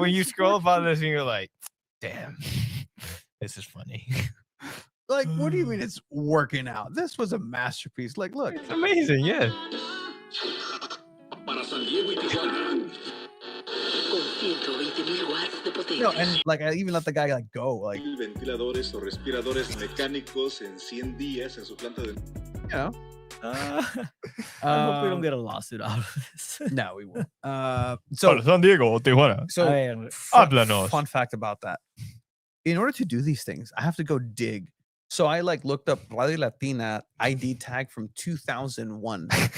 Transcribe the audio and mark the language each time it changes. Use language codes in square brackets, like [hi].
[en] when you scroll up on this and you're like, damn, this is funny. Like, what do you mean it's working out? This was a masterpiece. Like, look, It's amazing, yeah. [es] para San Diego y Tijuana. Con 120.000 watts de potencia. [en] no, and like I even let the guy like go. Like, [es] Ventiladores o respiradores mecánicos en 100 días en su planta de... [en] you know. I hope we don't get a lawsuit out of this. No, we won't. So So San Diego, Tijuana. so [es] Háblanos. [en] fun fact about that. In order to do these things, I have to go dig. So I like looked up Radio Latina ID tag from 2001.